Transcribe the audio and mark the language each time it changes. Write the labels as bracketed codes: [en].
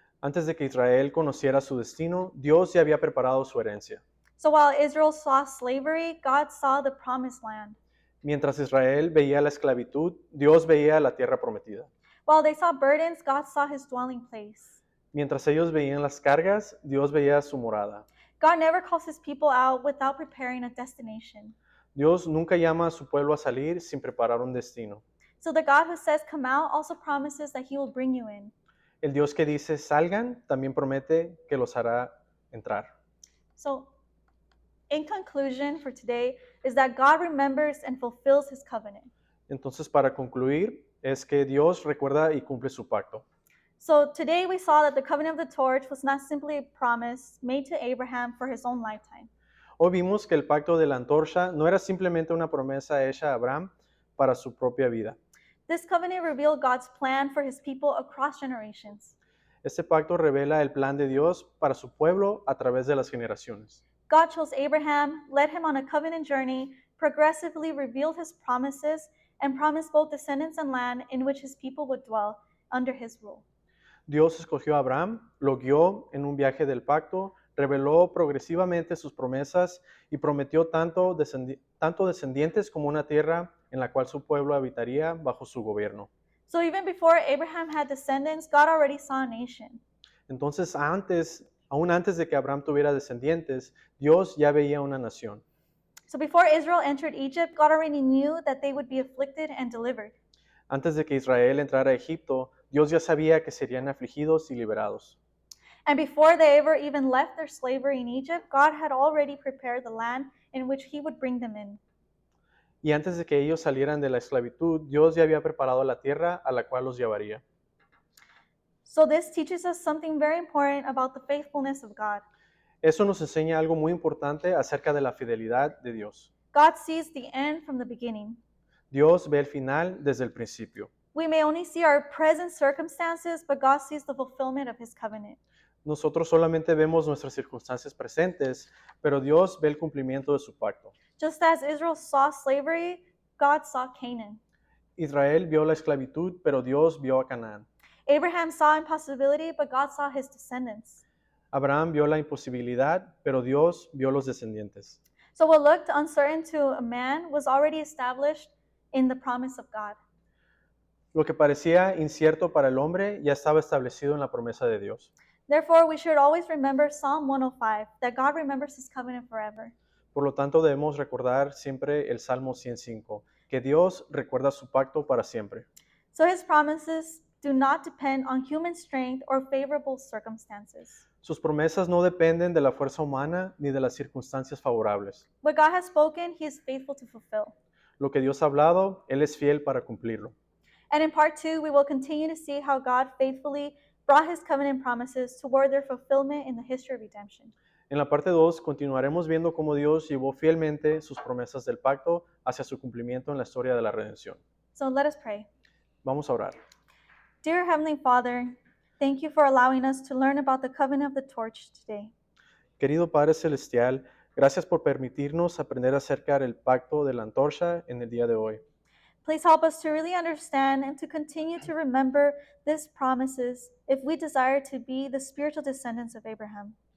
[es] Antes de que Israel conociera su destino, Dios ya había preparado su herencia. [en] So while Israel saw slavery, God saw the promised land. [es] Mientras Israel veía la esclavitud, Dios veía la tierra prometida. [en] While they saw burdens, God saw his dwelling place. [es] Mientras ellos veían las cargas, Dios veía su morada. [en] God never calls his people out without preparing a destination. [es] Dios nunca llama a su pueblo a salir sin preparar un destino. [en] So the God who says, Come out, also promises that he will bring you in. [es] El Dios que dice salgan también promete que los hará entrar. [en] So, in conclusion for today, is that God remembers and fulfills his covenant. [es] Entonces, para concluir, es que Dios recuerda y cumple su pacto. [en] So today we saw that the covenant of the torch was not simply a promise made to Abraham for his own lifetime. [es] Hoy vimos que el pacto de la antorcha no era simplemente una promesa hecha a Abraham para su propia vida. [en] This covenant revealed God's plan for his people across generations. [es] Este pacto revela el plan de Dios para su pueblo a través de las generaciones. [en] God chose Abraham, led him on a covenant journey, progressively revealed his promises, and promised both descendants and land in which his people would dwell under his rule. [es] Dios escogió a Abraham, lo guió en un viaje del pacto, reveló progresivamente sus promesas y prometió tanto descendientes como una tierra en la cual su pueblo habitaría bajo su gobierno. [en] So even before Abraham had descendants, God already saw a nation. [es] Entonces, aún antes de que Abraham tuviera descendientes, Dios ya veía una nación. [en] So before Israel entered Egypt, God already knew that they would be afflicted and delivered. [es] Antes de que Israel entrara a Egipto, Dios ya sabía que serían afligidos y liberados. [en] And before they ever even left their slavery in Egypt, God had already prepared the land in which he would bring them in. [es] Y antes de que ellos salieran de la esclavitud, Dios ya había preparado la tierra a la cual los llevaría. [en] So this teaches us something very important about the faithfulness of God. [es] Eso nos enseña algo muy importante acerca de la fidelidad de Dios. [en] God sees the end from the beginning. [es] Dios ve el final desde el principio. [en] We may only see our present circumstances, but God sees the fulfillment of his covenant. [es] Nosotros solamente vemos nuestras circunstancias presentes, pero Dios ve el cumplimiento de su pacto. [en] Just as Israel saw slavery, God saw Canaan. [es] Israel vio la esclavitud, pero Dios vio a Canaán. [en] Abraham saw impossibility, but God saw his descendants. [es] Abraham vio la imposibilidad, pero Dios vio los descendientes. [en] So what looked uncertain to a man was already established in the promise of God. [es] Lo que parecía incierto para el hombre ya estaba establecido en la promesa de Dios. [en] Therefore, we should always remember Psalm 105, that God remembers his covenant forever. [es] Por lo tanto, debemos recordar siempre el Salmo 105, que Dios recuerda su pacto para siempre. [en] So his promises do not depend on human strength or favorable circumstances. [es] Sus promesas no dependen de la fuerza humana ni de las circunstancias favorables. [en] What God has spoken, he is faithful to fulfill. [es] Lo que Dios ha hablado, Él es fiel para cumplirlo. [en] And in part 2, we will continue to see how God faithfully brought his covenant promises toward their fulfillment in the history of redemption. [es] En la parte 2 continuaremos viendo cómo Dios llevó fielmente sus promesas del pacto hacia su cumplimiento en la historia de la redención. [en] So let us pray. [es] Vamos a orar. [en] Dear Heavenly Father, thank you for allowing us to learn about the covenant of the torch today. [es] Querido Padre Celestial, gracias por permitirnos aprender acerca del pacto de la antorcha en el día de hoy. [en] Please help us to really understand and to continue to remember these promises if we desire to be the spiritual descendants of Abraham.